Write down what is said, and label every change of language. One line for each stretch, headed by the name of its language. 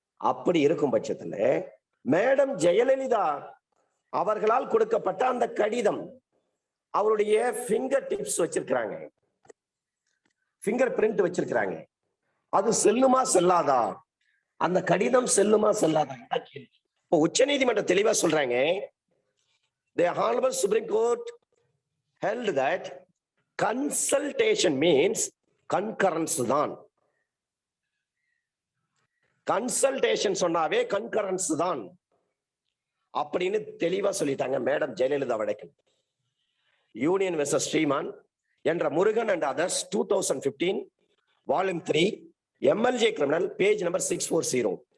Tamil: அப்படி இருக்கும் பட்சத்துல மேடம் ஜெயலலிதா அவர்களால் கொடுக்கப்பட்ட அந்த கடிதம், அவருடைய ஃபிங்கர் டிப்ஸ் வச்சிருக்கிறாங்க, ஃபிங்கர் பிரிண்ட் வச்சிருக்கிறாங்க, அது செல்லுமா செல்லாதா, அந்த கடிதம் செல்லுமா செல்லாதா? இப்போ உச்ச நீதிமன்றம் தெளிவா சொல்றாங்க,
English: the honorable Supreme Court held that consultation means concurrence
Tamil: தான். கன்சல்டேஷன் சொன்னாவே கன்கரன்ஸ் தான் அப்படின்னு தெளிவா சொல்லிட்டாங்க மேடம் ஜெயலலிதா வழக்கு. யூனியன் வெர்சஸ் ஸ்ரீமான் என்ற Murugan and others 2015 volume 3 MLJ criminal page number 640.